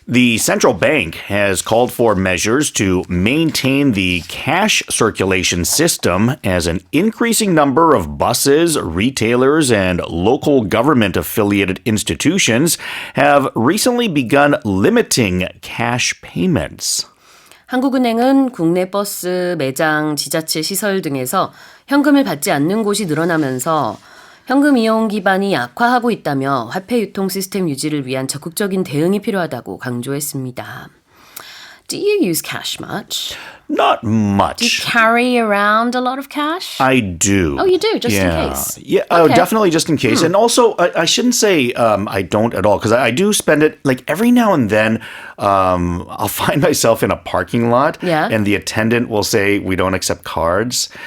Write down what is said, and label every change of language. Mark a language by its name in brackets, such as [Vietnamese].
[English] The central bank has called for measures to maintain the cash circulation system as an increasing number of buses, retailers, and local government-affiliated institutions have recently begun limiting cash payments. [Korean] 한국은행은 국내 버스, 매장, 지자체 시설 등에서 현금을 받지 않는 곳이 늘어나면서 현금 이용 기반이 약화하고 있다며 화폐 유통 시스템 유지를 위한 적극적인 대응이 필요하다고 강조했습니다. [English] Do you use cash much? Not much. Do you carry around a lot of cash? I do. Oh, you do, just in case. Yeah, Okay. definitely just in case. And also, I shouldn't say I don't at all, because I do spend it, like every now and then, I'll find myself in a parking lot, and the attendant will say, we don't accept cards.